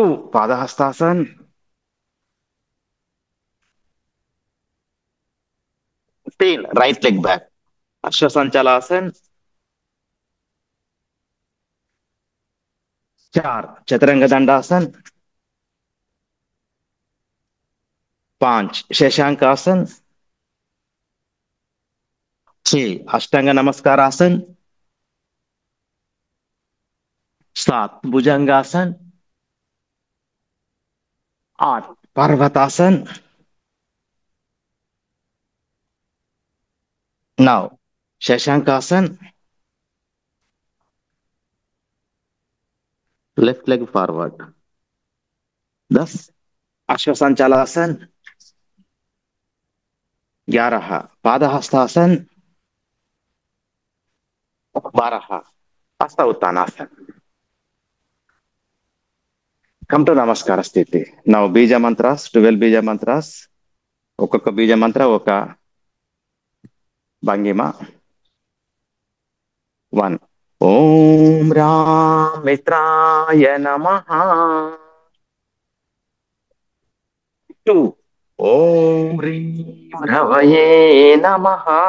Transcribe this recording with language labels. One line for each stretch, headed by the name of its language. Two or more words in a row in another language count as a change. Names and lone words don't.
Telugu: పాదహస్తాసన్. 3.
English: right leg back, అశ్వసంచలాసన్. 4.
Telugu: చతురంగ దండాసన్. 5. శశాంకాసన్. 6.
Hindi: अष्टांग नमस्कारासन. 7. भुजंगासन. 8. पर्वतासन.
English: Now Shashankasan, left leg forward. Thus, Ashwasanchalasan, 11. Padahastasana, 12. Hasta Uttanasana. Come to Namaskara Sthiti. Now, Bija Mantras, 12 Bija Mantras.
Telugu: ఒక్కొక్క బీజ మంత్ర ఒక భంగిమ.
Sanskrit: 1. ఓం రాం మిత్రాయ నమః. 2. ఓం హ్రీం రవయే నమః.